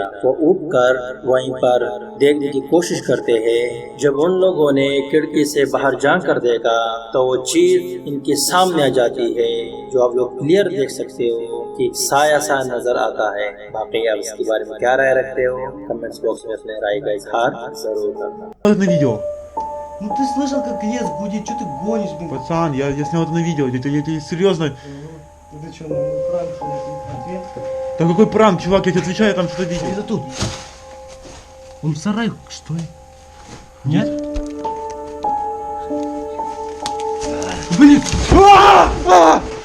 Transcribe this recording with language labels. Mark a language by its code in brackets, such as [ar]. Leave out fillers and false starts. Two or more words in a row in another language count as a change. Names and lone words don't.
[ur] وہ اٹھ کر وہیں پر دیکھنے کی کوشش کرتے ہیں. جب ان لوگوں نے کھڑکی سے باہر جا کر دیکھا تو وہ چیز ان کے سامنے آ جاتی ہے جو آپ لوگ کلیئر دیکھ سکتے ہو کہ ایک سایہ سا نظر آتا ہے. باقی آپ اس کے بارے میں کیا رائے رکھتے ہو؟ [en] comments box [ur] میں اپنے رائے کا اظہار ضرور کرنا. [ru] На видео. Ну ты слышал, как лес гудит, что ты гонишь, блин? Пацан, я снял это на видео, ты серьезно? Это что, ну пранк, ответ? Да какой пранк, чувак, я тебе отвечаю, я там что-то видел. Это тут. Он в сарае, что ли? Нет? Блин!